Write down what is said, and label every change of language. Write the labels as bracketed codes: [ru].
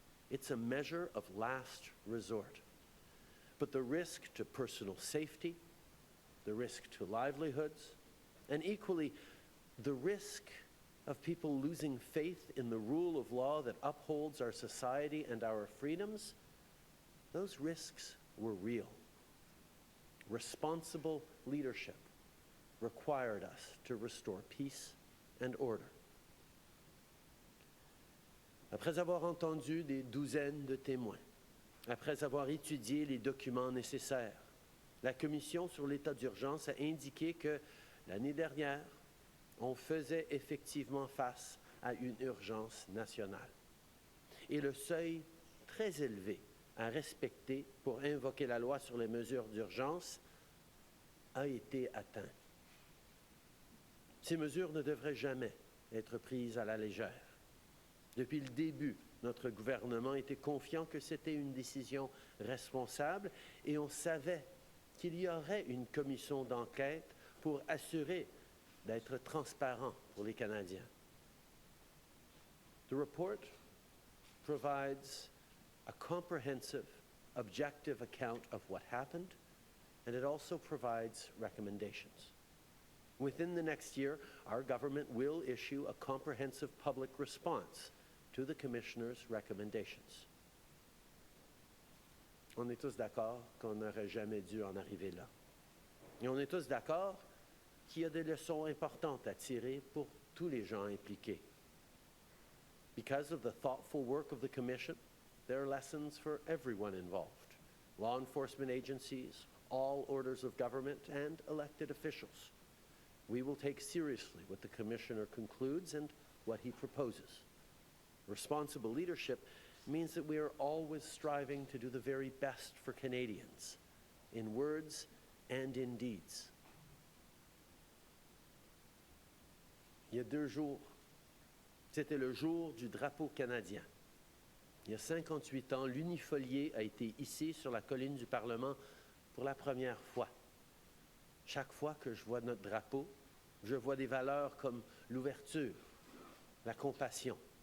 [en] It's a measure of last resort. But the risk to personal safety, the risk to livelihoods, and equally, the risk of people losing faith in the rule of law that upholds our society and our freedoms, those risks were real. Responsible leadership required us to restore peace and order. [fr] Après avoir entendu des douzaines de témoins, après avoir étudié les documents nécessaires, la Commission sur l'état d'urgence a indiqué que l'année dernière, on faisait effectivement face à une urgence nationale. Et le seuil très élevé à respecter pour invoquer la loi sur les mesures d'urgence a été atteint. Ces mesures ne devraient jamais être prises à la légère. Depuis le début, notre gouvernement était confiant que c'était une décision responsable et on savait qu'il y aurait une commission d'enquête pour assurer d'être transparent pour les Canadiens. [en] The report provides a comprehensive, objective account of what happened, and it also provides recommendations. Within the next year, our government will issue a comprehensive public response to the Commissioner's recommendations. [fr] On est tous d'accord qu'on n'aurait jamais dû en arriver là. Et on est tous d'accord qu'il y a des leçons importantes à tirer pour tous les gens impliqués. [en] Because of the thoughtful work of the Commission, there are lessons for everyone involved: law enforcement agencies, all orders of government, and elected officials. We will take seriously what the Commissioner concludes and what he proposes. Responsible leadership means that we are always striving to do the very best for Canadians, in words and in deeds. [fr] Il y a 2 jours, c'était le jour du drapeau canadien. Il y a 58 ans, l'unifolié a été hissé sur la colline du Parlement pour la première fois. Chaque fois que je vois notre drapeau, je vois des valeurs comme l'ouverture, la compassion.